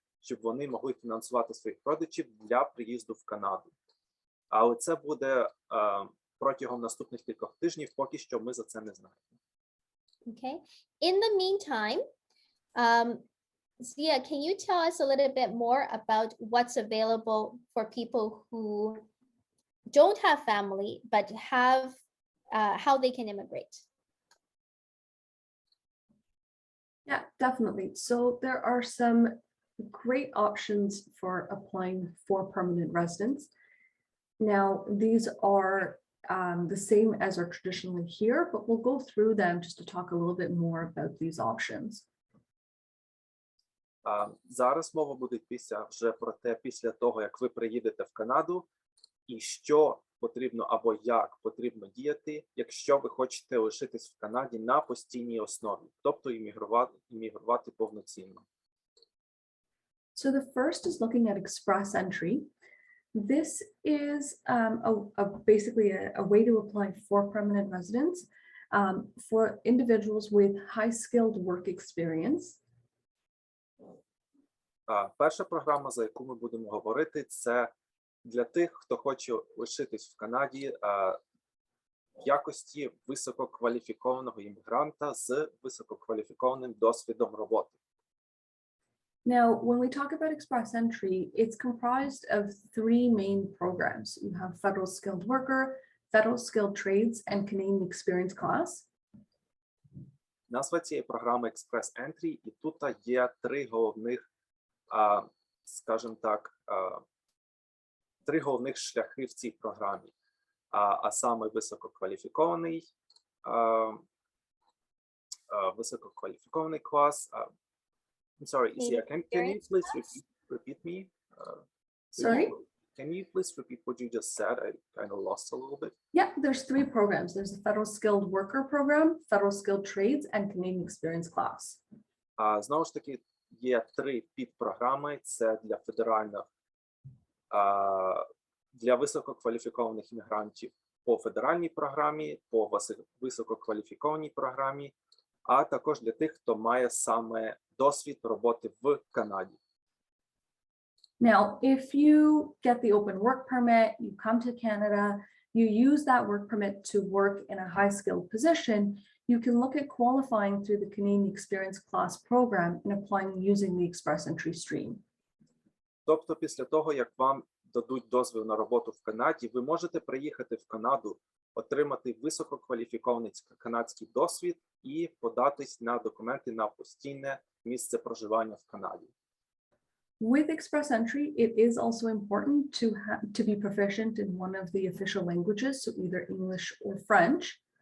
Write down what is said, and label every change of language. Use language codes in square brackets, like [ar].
[uk] Щоб вони могли фінансувати своїх родичів для приїзду в Канаду. Але це буде протягом наступних кількох тижнів, поки що ми за це не знаємо. [en] Okay. In the meantime, Zia, can you tell us a little bit more about what's available for people who don't have family but have how they can immigrate? Yeah, definitely. So there are some great options for applying for permanent residence. Now, these are the same as are traditionally here, but we'll go through them just to talk a little bit more about these options. [uk] Зараз мова буде вже про те, після того, як ви приїдете в Канаду, і що потрібно або як потрібно діяти, якщо ви хочете лишитись в Канаді на постійній основі, тобто іммігрувати повноцінно. [en] So the first is looking at express entry. This is basically a way to apply for permanent residence for individuals with high-skilled work experience. [uk] Перша програма, за яку ми будемо говорити, це для тих, хто хоче лишитись в Канаді в якості висококваліфікованого іммігранта з висококваліфікованим досвідом роботи. [en] Now, when we talk about express entry, it's comprised of three main programs. You have Federal Skilled Worker, Federal Skilled Trades, and Canadian Experience Class. [uk] Назва цієї програми Express Entry, і тут є три головних, скажімо так, три головних шляхи в цій програмі, а саме висококваліфікований клас. [en] I'm sorry, Zia, can you please repeat me? Sorry? Can you please repeat what you just said? I kind of lost a little bit. Yeah, there's three programs. There's the Federal Skilled Worker Program, Federal Skilled Trades, and Canadian Experience Class. [uk] Знову ж таки, є три підпрограми. Це для федеральних, для висококваліфікованих іммігрантів по федеральній програмі, по висококваліфікованій програмі, а також для тих, хто має саме досвід роботи в Канаді. [en] Now, if you get the open work permit, you come to Canada, you use that work permit to work in a high-skilled position, you can look at qualifying through the Canadian Experience Class program and applying using the Express Entry stream. [uk] Тобто після того, як вам дадуть дозвіл на роботу в Канаді, ви можете приїхати в Канаду, отримати висококваліфікований канадський досвід і податись на документи на постійне місце проживання в Канаді. [en] With Express Entry, it is also important to be proficient in one of the official languages, so either English or French.